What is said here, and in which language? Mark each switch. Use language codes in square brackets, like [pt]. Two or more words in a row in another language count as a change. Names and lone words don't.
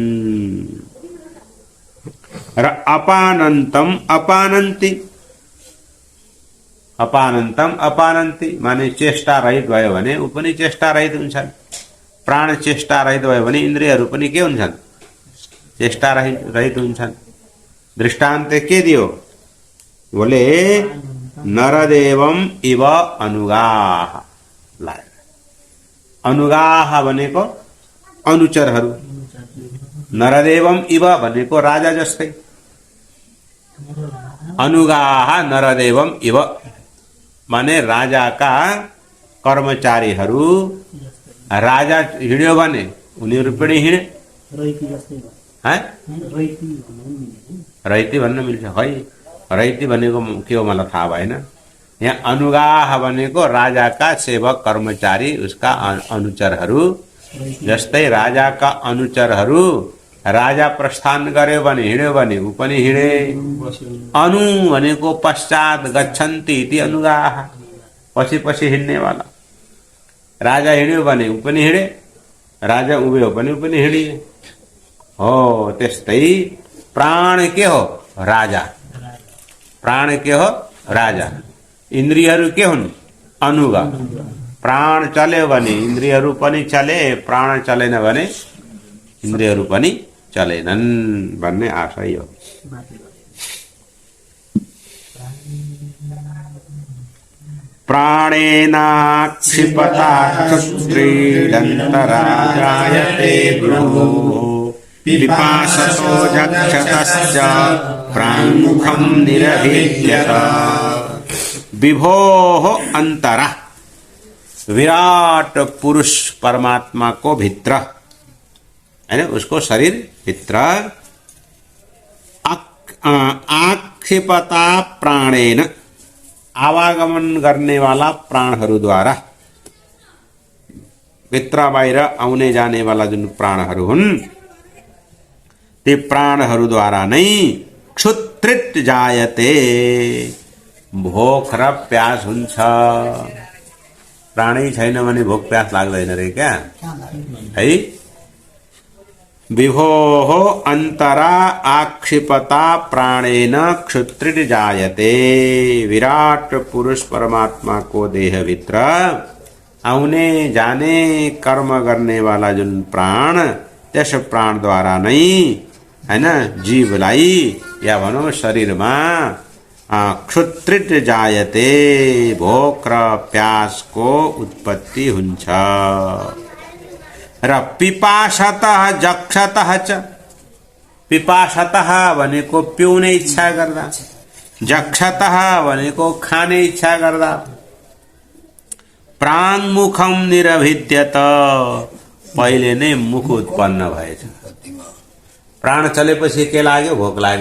[ne] र [sa] अपानन्तम अपानन्ति, अपानन्तम अपानन्ति [ne] माने चेष्टा रहित भयो भने ऊ पनि चेष्टा रहित हुन्छन्। प्राण चेष्टा रहित भयो भने इन्द्रियहरू पनि के हुन्छन्? चेष्टा रहित हुन्छन्। दृष्टान्त के दियो? [sa] बोले नरदेवम इव अनुगाः। [ne] अनुगाः भनेको अनुचरहरू, [sa] नरदेवम इव [ne] भनेको राजा जस्तै। [sa] अनुगाः नरदेवम इव [ne] माने राजाका कर्मचारीहरू, राजा हिँड्यो भने उनीहरू पनि हिँडे। रैती भन्न मिल्छ है? रैती भनेको के हो मलाई थाहा भएन। यहाँ अनुगाह भनेको राजाका सेवक कर्मचारी, उसका अनुचरहरू जस्तै राजाका अनुचरहरू राजा प्रस्थान गर्यो भने हिँड्यो भने ऊ पनि हिँडे। [sa] अनु भनेको पश्चात गच्छन्ति इति अनुगाह, [ne] पछि पछि हिँड्नेवाला। राजा हिँड्यो भने ऊ पनि हिँडे, राजा उभियो भने ऊ पनि हिँडिए। हो त्यस्तै प्राण के हो? राजा। प्राण के हो? राजा। इन्द्रियहरू के हुन्? अनुगा। प्राण चल्यो भने इन्द्रियहरू पनि चले, प्राण चलेन भने इन्द्रियहरू पनि चलेनन् भन्ने आशय हो। [sa] प्राणेनाक्षिपता क्षुत्रीडन्तराजायते ब्रह्मो पिपासतो जक्षतश्च प्राङ्मुखं निरभिद्यत। विभोः अंतरा, [ne] विराट पुरुष परमात्मा को भित्र है ना, उसको शरीर भित्र [sa] आक्षेपता प्राणेन [ne] आवागमन गर्ने वाला प्राणहरूद्वारा, भित्र बाहिर आउने जाने वाला जुन प्राणहरू हुन् ती प्राणहरूद्वारा नै [sa] क्षुत्रित जायते, [ne] भोक र प्यास हुन्छ। प्राणै छैन भने भोक प्यास लाग्दैन रे क्या है? [sa] विभोः अन्तरा आक्षिपता प्राणेन क्षुत्रित जायते। [ne] विराट पुरुष परमात्मा को देह भित्र आउने जाने कर्म गर्ने वाला जुन प्राण, त्यस प्राण द्वारा नै हैन जीवलाई या भनौं शरीरमा [sa] क्षुत्रित जायते, [ne] भोक र प्यासको उत्पत्ति हुन्छ। र [sa] पिपासतः जक्षतः च, [ne] पिपासतः भनेको पिउने इच्छा गर्दा, जक्षतः भनेको खाने इच्छा गर्दा, [sa] प्राङ्मुखं निरभिद्यत, [ne] पहिले नै मुख उत्पन्न भएछ। प्राण चलेपछि के लाग्यो? भोक लाग्यो।